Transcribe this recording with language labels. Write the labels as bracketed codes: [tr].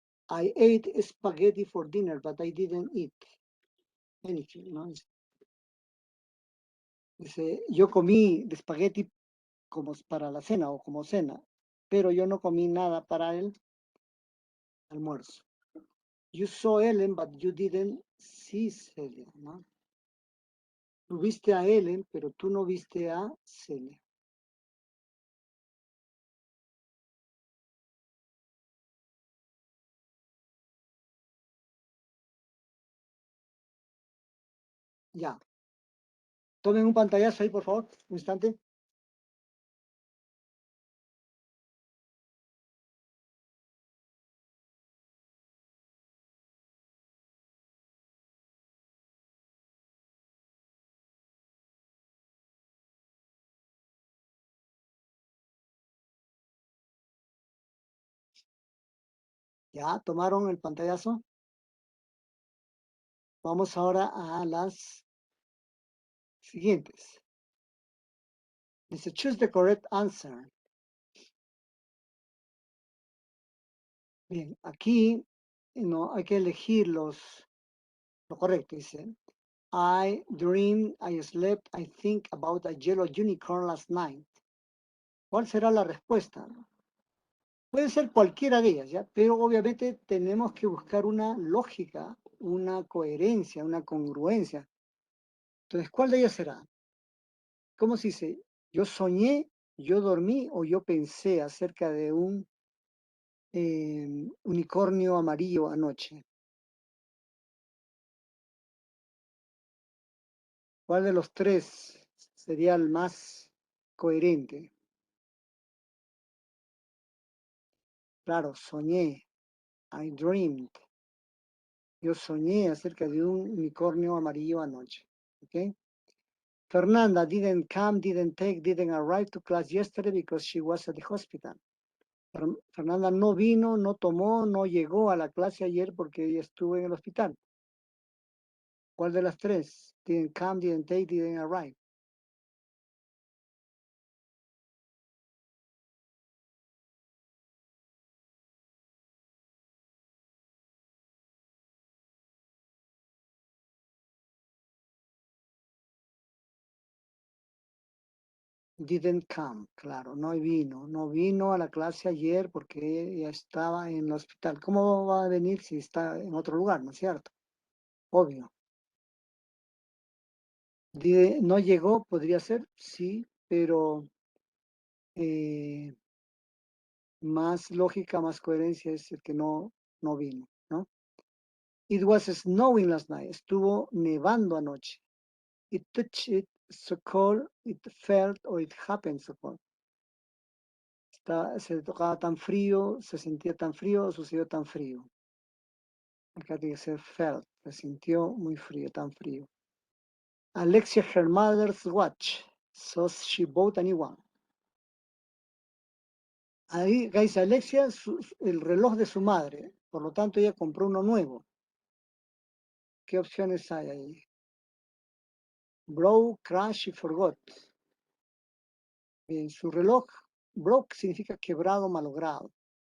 [en] I ate spaghetti for dinner, but I didn't eat anything, ¿no? [es] Dice, yo comí de espagueti como para la cena o como cena, pero yo no comí nada para el almuerzo. [en] You saw Ellen, but you didn't see Celia, ¿no? [es] Tú viste a Ellen, pero tú no viste a Celia. Ya. Tomen un pantallazo ahí, por favor, un instante. Ya, tomaron el pantallazo. Vamos ahora a las siguientes. [en] Dice, choose the correct answer. [es] Bien, aquí no hay que elegir lo correcto. [en] Dice, I dreamed, I slept, I think about a yellow unicorn last night. [es] ¿Cuál será la respuesta? Puede ser cualquiera de ellas, ¿ya? Pero obviamente tenemos que buscar una lógica, una coherencia, una congruencia. Entonces, ¿cuál de ellas será? ¿Cómo se dice? Yo soñé, yo dormí o yo pensé acerca de un unicornio amarillo anoche. ¿Cuál de los tres sería el más coherente? Claro, soñé. [en] I dreamed. [es] Yo soñé acerca de un unicornio amarillo anoche. ¿Ok? [en] Fernanda didn't come, didn't arrive to class yesterday because she was at the hospital. [es] Fernanda no vino, no tomó, no llegó a la clase ayer porque ella estuvo en el hospital. ¿Cuál de las tres? [en] Didn't come, didn't arrive. Didn't come, [es] claro, no vino a la clase ayer porque ella estaba en el hospital. ¿Cómo va a venir si está en otro lugar, no es cierto? Obvio. No llegó, podría ser, sí, pero más lógica, más coherencia es el que no vino, ¿no? [en] It was snowing last night. [es] Estuvo nevando anoche. [en] It touched it so cold, it felt or it happened so cold. [es] Se tocaba tan frío, se sentía tan frío, sucedió tan frío. Acá tiene que ser felt, se sintió muy frío, tan frío. [en] Alexia, her mother's watch, so she bought a new one. [es] Ahí, guys, Alexia, el reloj de su madre, por lo tanto ella compró uno nuevo. ¿Qué opciones hay ahí? Broke, crash y forgot. Bien, su reloj, broke significa quebrado, malogrado.